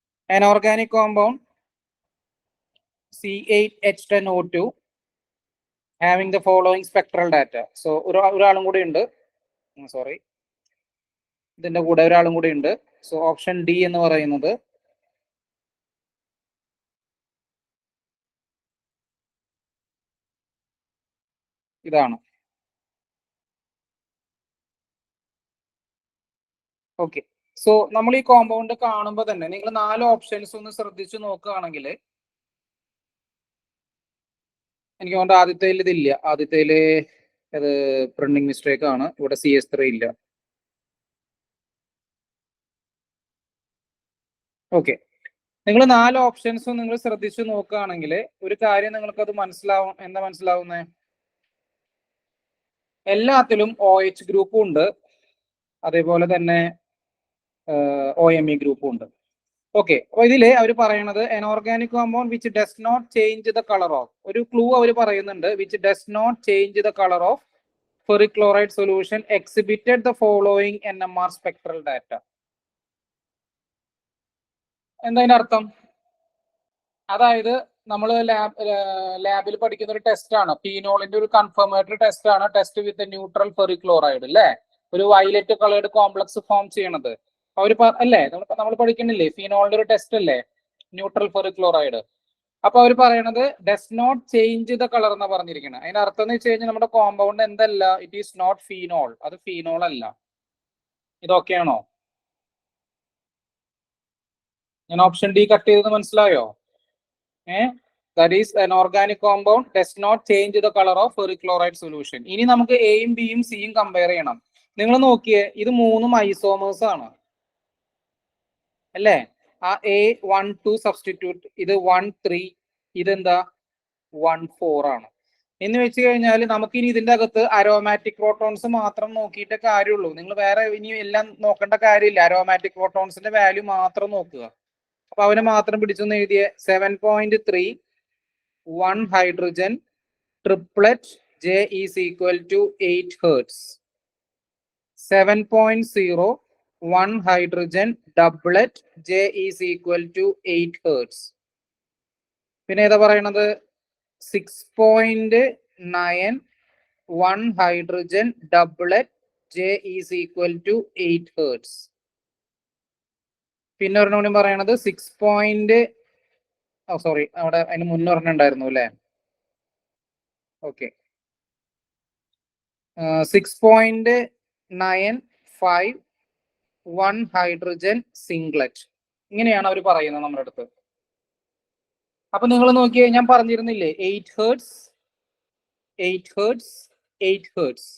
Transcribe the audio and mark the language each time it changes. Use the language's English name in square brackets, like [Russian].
[English] An organic compound C8H10O2 having the following spectral data. [Malayalam] So ഒരാളും കൂടി ഉണ്ട്, sorry, ഇതിന്റെ കൂടെ ഒരാളും കൂടി ഉണ്ട്. സോ ഓപ്ഷൻ ഡി എന്ന് പറയുന്നത് ഇതാണ്. ഓക്കെ, സോ നമ്മൾ ഈ കോമ്പൗണ്ട് കാണുമ്പോൾ തന്നെ നിങ്ങൾ 4 ഓപ്ഷൻസ് ഒന്ന് ശ്രദ്ധിച്ചു നോക്കുകയാണെങ്കിൽ എനിക്ക് തോന്നുന്നു ആദ്യത്തേൽ ഇതില്ല. ആദ്യത്തേല് അത് പ്രിന്റിംഗ് മിസ്റ്റേക്ക് ആണ്. ഇവിടെ CS3 ഇല്ല. ഓക്കെ, നിങ്ങൾ 4 ഓപ്ഷൻസും നിങ്ങൾ ശ്രദ്ധിച്ചു നോക്കുകയാണെങ്കിൽ ഒരു കാര്യം നിങ്ങൾക്ക് അത് മനസ്സിലാവും. എന്താ മനസ്സിലാവുന്നേ? എല്ലാത്തിലും OH ഗ്രൂപ്പും ഉണ്ട്, അതേപോലെ തന്നെ OMe ഗ്രൂപ്പും ഉണ്ട്. ഓക്കെ, അപ്പൊ ഇതില് അവർ പറയണത് [English] an organic compound which does not change the color of, [Malayalam] ഒരു ക്ലൂ അവർ പറയുന്നുണ്ട്, [English] which does not change the color of ferric chloride solution exhibited the following NMR spectral data. [Malayalam] എന്താ അതിന്റെ അർത്ഥം? അതായത് നമ്മൾ ലാബിൽ പഠിക്കുന്ന ഒരു ടെസ്റ്റ് ആണ്, ഫീനോളിന്റെ ഒരു കൺഫർമേറ്ററി ടെസ്റ്റ് ആണ്, [English] test with neutral ferric chloride [Malayalam] അല്ലേ, ഒരു വയലറ്റ് കളേർഡ് കോംപ്ലക്സ് ഫോം ചെയ്യണത്. അവർ അല്ലേ നമ്മൾ പഠിക്കണില്ലേ, ഫീനോളിന്റെ ഒരു ടെസ്റ്റ് അല്ലേ, ന്യൂട്രൽ ഫെറിക് ക്ലോറൈഡ്. അപ്പൊ അവർ പറയണത് [English] does not change the colour [Malayalam] എന്നാ പറഞ്ഞിരിക്കുന്നത്. അതിന്റെ അർത്ഥം എന്ന് വെച്ച് കഴിഞ്ഞാൽ നമ്മുടെ കോമ്പൗണ്ട് എന്തല്ല, [English] it is not phenol, [Malayalam] അത് ഫീനോൾ അല്ല. ഇതൊക്കെയാണോ? ഞാൻ ഓപ്ഷൻ ഡി കട്ട് ചെയ്തത് മനസ്സിലായോ? [English] That is an organic compound does not change the color of ferric chloride solution. [Malayalam] ഇനി നമുക്ക് എയും ബിയും സിയും കമ്പയർ ചെയ്യണം. നിങ്ങൾ നോക്കിയേ, ഇത് മൂന്നും ഐസോമേഴ്സ് ആണ് അല്ലേ? ആ A12 സബ്സ്റ്റിറ്റ്യൂട്ട്, ഇത് 1,3, ഇതെന്താ 1,4 ആണ് എന്ന് വെച്ച് കഴിഞ്ഞാൽ നമുക്കിനി ഇതിന്റെ അകത്ത് അരോമാറ്റിക് പ്രോട്ടോൺസ് മാത്രം നോക്കിയിട്ട് കാര്യമുള്ളൂ. നിങ്ങൾ വേറെ ഇനി എല്ലാം നോക്കേണ്ട കാര്യമില്ല, അരോമാറ്റിക് പ്രോട്ടോൺസിന്റെ വാല്യൂ മാത്രം നോക്കുക. അപ്പൊ അവനെ മാത്രം പിടിച്ചൊന്ന് എഴുതിയ [English] 7.3 1 hydrogen triplet J is equal to 8 hertz. 7.0 1 hydrogen doublet J is equal to 8 hertz. [Malayalam] പിന്നെ ഏതാ പറയണത് [English] 6.9 1 hydrogen doublet J is equal to 8 hertz. [Malayalam] പിന്നെ ഒരെണ്ണം കൂടി പറയണത് 6. സോറി, അവിടെ അതിന് മുന്നേ പറഞ്ഞിട്ടുണ്ടായിരുന്നു അല്ലേ? [English] Okay, 6.95 1 hydrogen singlet. [Malayalam] ഇങ്ങനെയാണ് അവർ പറയുന്നത് നമ്മുടെ അടുത്ത്. അപ്പൊ നിങ്ങൾ നോക്കിയേ, ഞാൻ പറഞ്ഞിരുന്നില്ലേ 8 ഹെർട്സ് 8 ഹെർട്സ് 8 ഹെർട്സ്.